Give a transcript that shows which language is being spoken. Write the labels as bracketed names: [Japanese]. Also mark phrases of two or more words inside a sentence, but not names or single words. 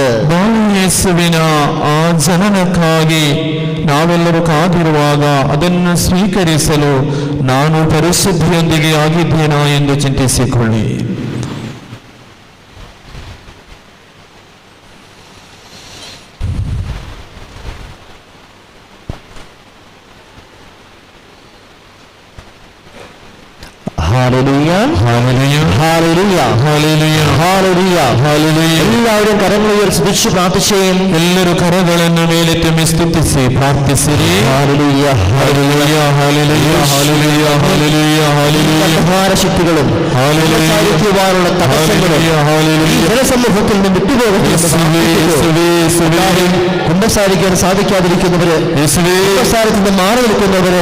[Kannada] ಯೇಸುವಿನ ಆ ಜನನಕ್ಕಾಗಿ ನಾವೆಲ್ಲರೂ ಕಾದಿರುವಾಗ ಅದನ್ನು ಸ್ವೀಕರಿಸಲು ನಾನು ಪರಿಶುದ್ಧಿಯೊಂದಿಗೆ ಆಗಿದ್ದೇನಾ ಎಂದು ಚಿಂತಿಸಿಕೊಳ್ಳಿ. [Malayalam] ഹല്ലേലൂയ, ഹല്ലേലൂയ, ഹല്ലേലൂയ, ഹല്ലേലൂയ, ഹല്ലേലൂയ, ഹല്ലേലൂയ. എല്ലാവരും കരങ്ങൾ ഉയർത്തി പ്രാർത്ഥിച്ചേ. ಎಲ್ಲರೂ ಕರಗಳನ್ನು ಮೇಲೆತ್ತಿ ಸ್ತುತಿಸಿ ಪ್ರಾರ್ಥಿಸಿರಿ. ഹല്ലേലൂയ, ഹല്ലേലൂയ, ഹല്ലേലൂയ, ഹല്ലേലൂയ, ഹല്ലേലൂയ, ഹല്ലേലൂയ, അധികാരശക്തികളും ഹല്ലേലൂയ, സാധിക്കുവാനുള്ള തടസ്സങ്ങളും ഹല്ലേലൂയ, ഈ ജനസമൂഹത്തിൽ നിന്ന് വിട്ടുപോകുന്നു. യേശുവേ, യേശുവേ, യേശുവേ, കുമ്പസാരിക്കാൻ സാധിക്കാതിരിക്കുന്നവര്, യേശുവേ, കുമ്പസാരത്തിന് മാറി നിൽക്കുന്നവര്,